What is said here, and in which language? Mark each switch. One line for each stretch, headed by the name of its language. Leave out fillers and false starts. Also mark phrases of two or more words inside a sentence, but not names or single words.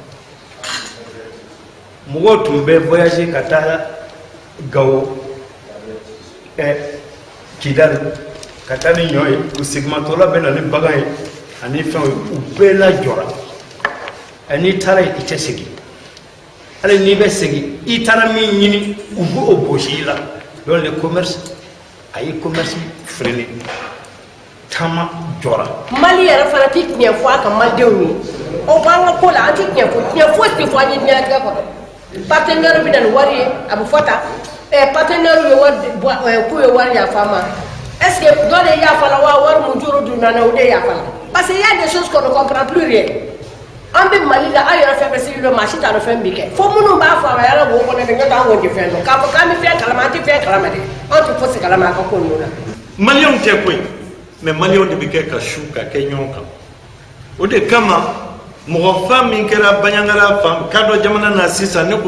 Bambara: mɔgɔw tun bɛ voyager ka taa Gawo Kidali ka taa ni ɲɔ ye u segimatɔla bɛ na ni bagan ye ani fɛnw ye u bɛɛ lajɔra n'i taara yen i tɛ segin hali n'i bɛ segin i taara min ɲini u b'o gosi i la
French: donc le commerce
Bambara: a ye
French: commerce freiner
Bambara: taama jɔra. Mali yɛrɛ fana tɛ tiɲɛ fɔ a ka malidenw ye o b'an ka ko la an tɛ tiɲɛ fɔ tiɲɛ foyi tɛ fɔ an ye diɲɛlatigɛ kɔnɔ partenaire bɛ na ni wari ye a bɛ fɔ tan partenaire ye wari k'u ye wari yafa ma
French: est ce que
Bambara: dɔ de yafa la wa wari mun juru dun na o de yafa la
French: parce que y a des choses qu'on ne comprend plus rien
Bambara: an bɛ Mali la an yɛrɛ fɛn fɛn sigi maa si t'a dɔn fɛn bɛ kɛ fo minnu b'a fɔ a ma yala wo kɔnɔ de n'o tɛ an kɔni tɛ fɛn dɔn k'a fɔ k'an bɛ fɛn kalama an tɛ fɛn kalama de an tɛ fosi kalama a ka ko ninnu na. Maliyɛnw tɛ koyi mais maliyɛnw de bɛ kɛ ka su ka kɛ ɲɔgɔn kan o de kama mɔgɔ fa min kɛra Baɲangara fan kadɔ jamana na sisan ne ko